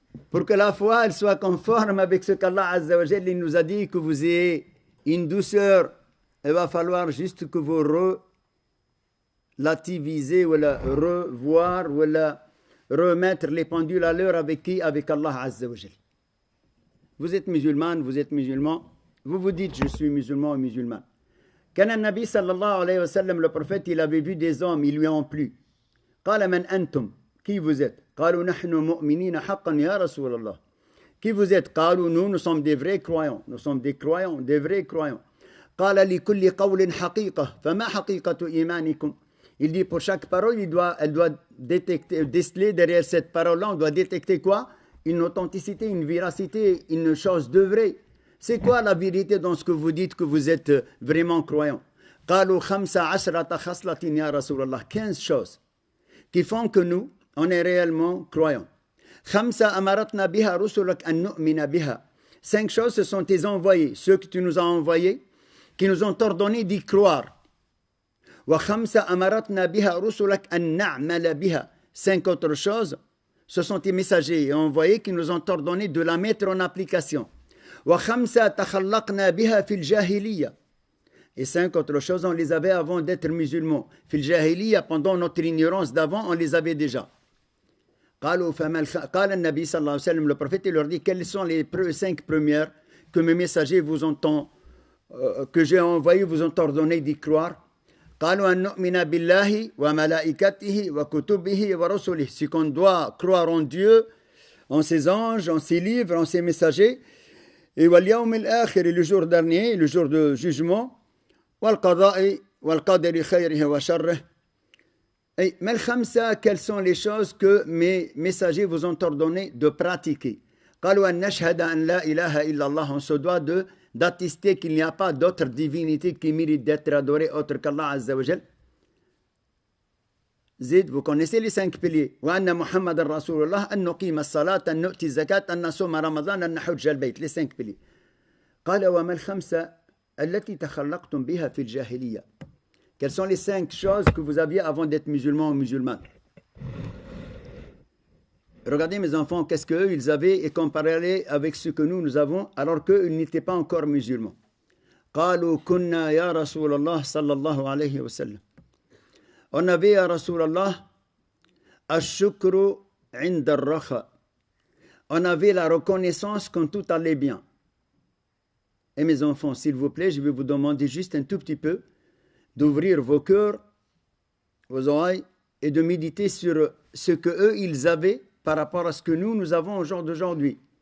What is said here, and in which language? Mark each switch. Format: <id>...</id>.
<fr>Pour que la foi elle soit conforme avec ce qu'Allah Azza wa Jal il nous a dit, que vous ayez une douceur, il va falloir juste que vous relativisez, ou revoir, ou remettre les pendules à l'heure avec qui? Avec Allah Azza wa Jal. Vous êtes musulmane, vous êtes musulman, vous vous dites je suis musulman ou musulman. Quand le Nabi sallallahu alayhi wa sallam, le prophète, il avait vu des hommes, ils lui ont plu.</fr> <ar>قال من أنتم,</ar> <fr>qui vous êtes?</fr> <ar>قالوا نحن مؤمنين حقا يا رسول الله.</ar> <fr>Qui vous êtes?</fr> <ar>قالوا</ar> <fr>nous sommes des vrais croyants, nous sommes des croyants, des vrais croyants.</fr> <ar>قال لكل قول حقيقة فما حقيقة إيمانكم.</ar> <fr>Il dit pour chaque parole, elle doit détecter, déceler derrière cette parole-là, on doit détecter quoi? Une authenticité, une véracité, une chose de vrai. C'est quoi la vérité dans ce que vous dites que vous êtes vraiment croyant?</fr> <ar>قالوا 15 خصلة يا رسول الله.</ar> <fr>15 choses qui font que nous, on est réellement croyants.</fr> <ar>5 أمرتنا بها رسلك أن نؤمن بها.</ar> <fr>5 choses, ce sont tes envoyés, ceux que tu nous as envoyés, qui nous ont ordonné d'y croire.</fr> <ar>وخمسة أمرتنا بها رسلك أن نعمل بها.</ar> <fr>5 autres choses, ce sont tes messagers et envoyés qui nous ont ordonné de la mettre en application.</fr> <ar>وخمسة تخلقنا بها في الجاهلية.</ar> <fr>Et 5 autres choses, on les avait avant d'être musulmans.</fr> <ar>في الجاهلية,</ar> <fr>pendant notre ignorance d'avant, on les avait déjà.</fr> <ar>قال النبي صلى الله عليه وسلم,</ar> <fr>le prophète, il leur dit, quelles sont les 5 premières que mes messagers vous ont, que j'ai envoyés, vous ont ordonné d'y croire?</fr> <ar>قالوا أن نؤمن بالله وملائكته وكتبه ورسله.</ar> <fr>C'est qu'on doit croire en Dieu, en ses anges, en ses livres, en ses messagers, et</fr> <ar>واليوم الآخر,</ar> <fr>le jour dernier, le jour de jugement,</fr> <ar>والقضاء والقدر خيره وشره.</ar> <fr>Et mais</fr> <ar>الخمسة,</ar> <fr>quelles sont les choses que mes messagers vous ont ordonné de pratiquer?</fr> <ar>قالوا أن نشهد أن لا إله إلا الله.</ar> <fr>On se doit d'attester qu'il n'y a pas d'autre divinité qui mérite d'être adorée autre qu'Allah Azza wa Jal. Zid, vous connaissez les 5 piliers.</fr> <ar>وأن محمد رسول الله أن نقيم الصلاة أن نؤتي الزكاة أن نصوم رمضان أن نحج البيت.</ar> <fr>Les 5 piliers.</fr> <ar>قال وما الخمسة التي تخلقتم بها في الجاهلية.</ar> <fr>Quelles sont les 5 choses que vous aviez avant d'être musulman ou musulmane? Regardez mes enfants, qu'est-ce qu'eux ils avaient et comparez-les avec ce que nous avons alors qu'eux n'étaient pas encore musulmans.</fr> <ar>قالوا كنا يا رسول الله صلى الله عليه وسلم.</ar> <fr>On avait</fr> <ar>يا رسول الله الشكر عند الرخاء.</ar> <fr>On avait la reconnaissance quand tout allait bien. Et mes enfants, s'il vous plaît, je vais vous demander juste un tout petit peu d'ouvrir vos cœurs, vos oreilles et de méditer sur ce que eux ils avaient par rapport à ce que nous avons au jour d'aujourd'hui.</fr>